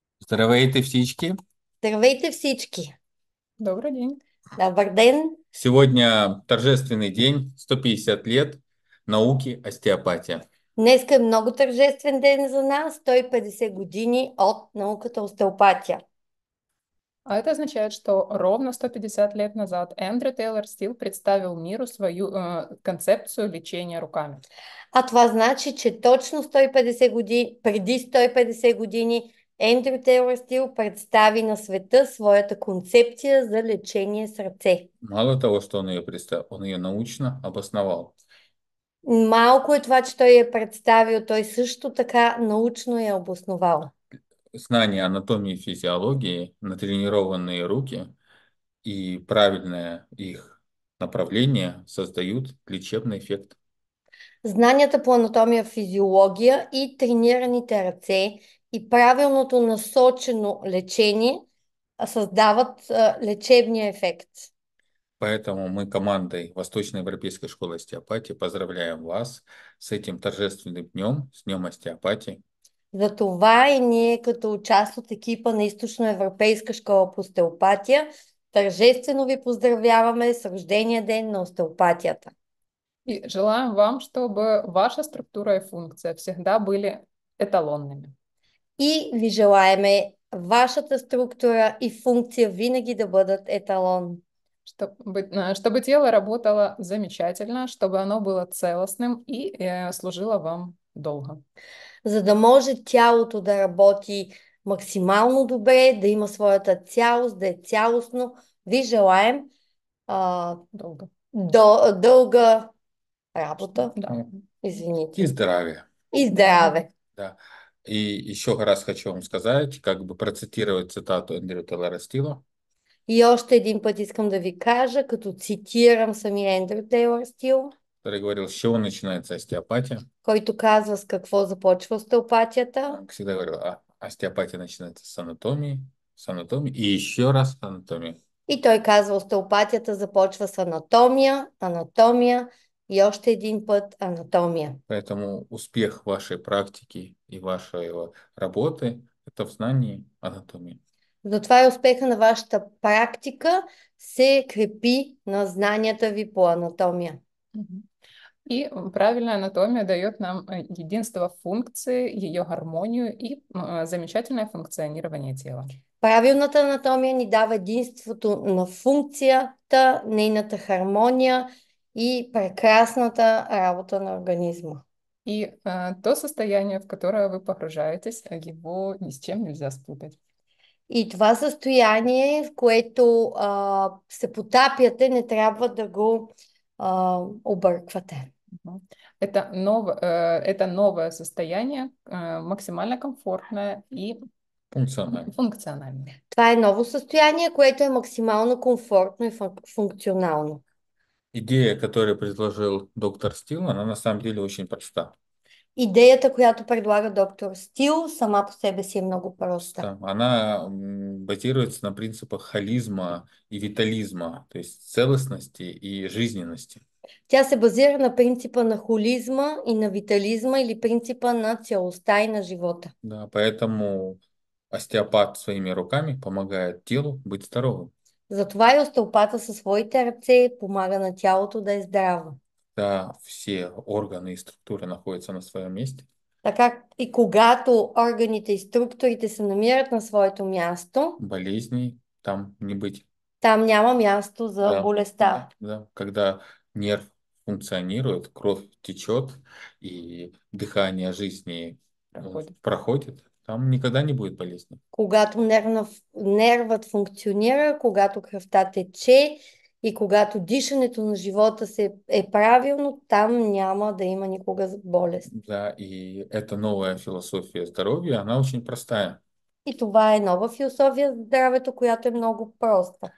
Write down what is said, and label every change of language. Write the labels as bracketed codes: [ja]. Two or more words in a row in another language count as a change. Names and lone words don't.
[bg] Здравейте всички! Здравейте всички! [ru] Добрый день. [bg] Добър ден! [ru] Сегодня торжественный день, 150 лет науки остеопатия. [bg] Днеска е много тържествен ден за нас, 150 години от науката остеопатия. [ru] А это означает, что ровно 150 лет назад Эндрю Тейлор Стил представил миру свою концепцию лечения руками. [bg] А това значи, че точно 150 години, преди 150 години Ендрю Тейлор Стил представи на света своята концепция за лечение с ръце. [ru] Мало того, что он ее представил, он ее научно обосновал. [bg] Малко е това, че той я представил, той също така научно я обосновал. [ru] Знание анатомии и физиологии, натренированные руки и правильное их направление создают лечебный эффект. [bg] Знанията по анатомия, физиология и тренираните ръце и правилното насочено лечение създават лечебния ефект. [ru] Поэтому мы командой Восточноевропейской школы остеопатии поздравляем вас с этим торжественным днем, с Днем остеопатии. [bg] Затова и ние като част от екипа на Източноевропейска школа по остеопатия тържествено ви поздравяваме с рождения ден на остеопатията. [ru] И желаем вам, чтобы ваша структура и функция всегда были еталонными. [bg] И ви желаеме вашата структура и функция винаги да бъдат еталон. [ru] Чтобы тело работало замечательно, чтобы оно было целостным и служило вам долго. [bg] За да може тялото да работи максимално добре, да има своята цялост, да е цялостно. Ви желаем [ru] Долго. [bg] дълга работа. [ru] Да. Извините. И здравия. [bg] И здраве. [ru] Да. И еще раз хочу вам сказать, как бы процитировать цитату Эндрю Тейлора Стила. [bg] И още един път искам да ви кажа, като цитирам самия Ендрю Тейлор Стил, [ru] Который говорил, с чего начинается остеопатия. [bg] който казва с какво започва остеопатията. [ru] Как всегда говорил, остеопатия начинается с анатомии и еще раз анатомия. [bg] И той казва, остеопатията започва с анатомия, анатомия и още един път анатомия. [ru] Поэтому успех вашей практики и вашей работы – это в знании анатомии. [bg] Затова и успеха на вашата практика се крепи на знанията ви по анатомия. [ru] И правильная анатомия дает нам единство функции, ее гармонию и замечательное функционирование тела. [bg] Правилната анатомия ни дава единството на функцията, нейната хармония и прекрасната работа на организма. [ru] И то состояние, в которое вы погружаетесь, его ни с чем нельзя спутать. [bg] И това състояние, в което се потапяте, не трябва да го обърквате. [ru] Это новое состояние, максимально комфортное и функциональное. [bg] Това е ново състояние, което е максимално комфортно и функционално. [ru] Идея, которую предложил доктор Стил, она на самом деле очень проста. [bg] Идеята, която предлага доктор Стил, сама по себе си е много проста. [ru] Да, она базируется на принципах холизма и витализма, то есть целостности и жизненности. [bg] Тя се базира на принципа на холизма и на витализма или принципа на целостта и на живота. [ru] Да, поэтому остеопат своими руками помогает телу быть здоровым. [bg] Затова и остеопата със своите ръце помага на тялото да е здраво. [ru] Да, все органы и структуры находятся на своем месте. [bg] Така и когато органите и структурите се намират на своето място, [ru] Болезней там не быть. [bg] там няма място за болестта. [ru] Да. Когда нерв функционирует, кровь течет и дыхание жизни проходит, там никогда не будет болезни. [bg] Когато нервът функционира, когато кръвта тече и когато дишането на живота се е правилно, там няма да има никога болест. [ru] Да, и эта новая философия здоровья, она очень простая. [bg] И това е нова философия за здравето, която е много проста.